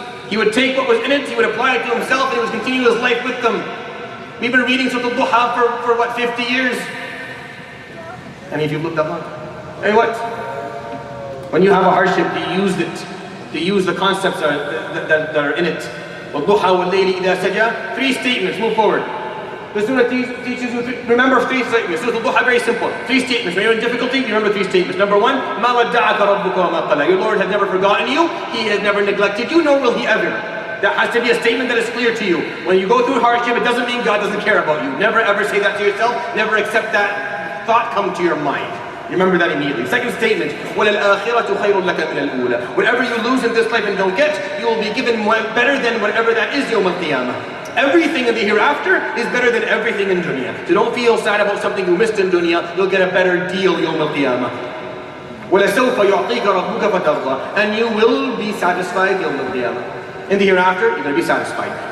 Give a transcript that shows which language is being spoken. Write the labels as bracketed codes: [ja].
[en] He would take what was in it, he would apply it to himself, and he would continue his life with them. We've been reading Surah Al-Duha for what, 50 years? Any of you looked that long? Hey, what? When you have a hardship, they use it. They use the concepts that are in it. [ar] وَالضُّحَى وَاللَّيْلِ إِذَا سَجَى 3 statements, move forward. [en] The surah teaches you, remember 3 statements. Surah Al-Duha, very simple. 3 statements. When you're in difficulty, you remember 3 statements. [ar] Number 1, مَا وَدَّعَكَ رَبُّكَ وَمَا قَلَى. [en] Your Lord has never forgotten you. He has never neglected you, nor will He ever. That has to be a statement that is clear to you. When you go through hardship, it doesn't mean God doesn't care about you. Never ever say that to yourself. Never accept that thought come to your mind. Remember that immediately. [ar] Second statement, وَلَلْآخِرَةُ خَيْرٌ لَكَ مِنَ الْأُولَى. [en] Whatever you lose in this life and don't get, you will be given better than whatever that is يوم القيامة. Everything in the hereafter is better than everything in dunya. So don't feel sad about something you missed in dunya. You'll get a better deal يوم القيامة. [ar] وَلَسَوْفَ يُعْطِيكَ رَبُّكَ فَتَرْضَى. [en] And you will be satisfied يوم القيامة. In the hereafter, you're going to be satisfied.